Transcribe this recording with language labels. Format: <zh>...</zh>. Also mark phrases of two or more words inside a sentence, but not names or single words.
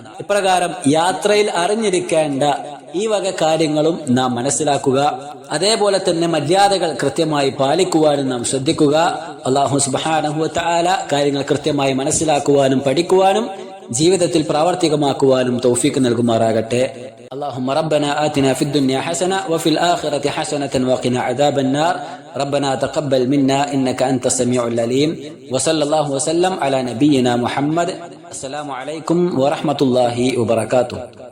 <ml>ഇപ്രകാരം യാത്രയിൽ അറിഞ്ഞിരിക്കേണ്ട ഈ വക കാര്യങ്ങളും നാം മനസ്സിലാക്കുക. അതേപോലെ തന്നെ മര്യാദകൾ കൃത്യമായി പാലിക്കുവാനും നാം ശ്രദ്ധിക്കുക.</ml> <ar>الله سبحانه وتعالى</ar> <ml>കാര്യങ്ങൾ കൃത്യമായി മനസ്സിലാക്കുവാനും പഠിക്കുവാനും ജീവിതത്തിൽ പ്രാവർത്തികമാക്കുവാനും തൗഫീഖ് നൽകുമാറാകട്ടെ.</ml> <ar>اللهم ربنا آتنا في الدنيا حسنة وفي الآخرة حسنة وقنا عذاب النار. ربنا تقبل منا إنك أنت السميع العليم. وصلى الله وسلم على نبينا محمد. السلام عليكم ورحمة الله وبركاته.</ar>